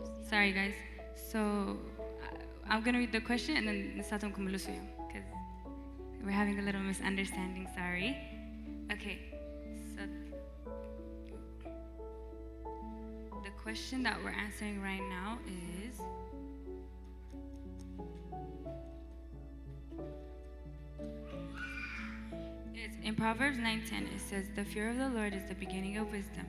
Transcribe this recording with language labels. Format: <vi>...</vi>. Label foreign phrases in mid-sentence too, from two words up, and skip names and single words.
<en>Sorry, guys. So I'm gonna read the question and then</en> <ti>ንሳቶም ክምልሱ እዮም</ti> <en>because we're having a little misunderstanding. Sorry. Okay. So the question that we're answering right now is in Proverbs 9:10, it says, "The fear of the Lord is the beginning of wisdom."</en>